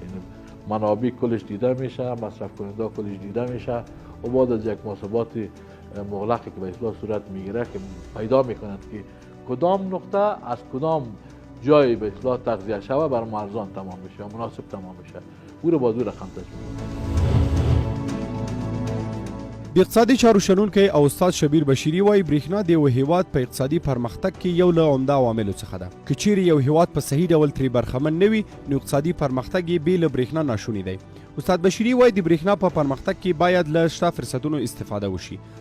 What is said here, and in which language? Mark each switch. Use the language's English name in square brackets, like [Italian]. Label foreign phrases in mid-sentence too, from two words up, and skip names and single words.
[Persian] منابع کلش دیده میشه، مصرف کننده کلش دیده میشه و بعد از یک محاسبات مغلقی که به اصطلاح صورت میگیره که پیدا میکنند که کدام نقطه از کدام جای به اصطلاح تغذیه شود بر ارزان تمام میشه یا مناسب تمام میشه. او رو با دو رقم تشبیه. [Pashto] د اقتصادي چارو شنونکی او استاد شبیر بشیری وایي برېښنا د یو هیواد په اقتصادي پرمختګ کې یو له عمده عواملو څخه ده. که چیرې یو هیواد په صحیح ډول ترې برخمن نه وي نو اقتصادي پرمختګ یې بې له برېښنا ناشونی دی. استاد بشیری وایي د برېښنا په پرمختګ کې باید له شته فرصتونو استفاده وشي.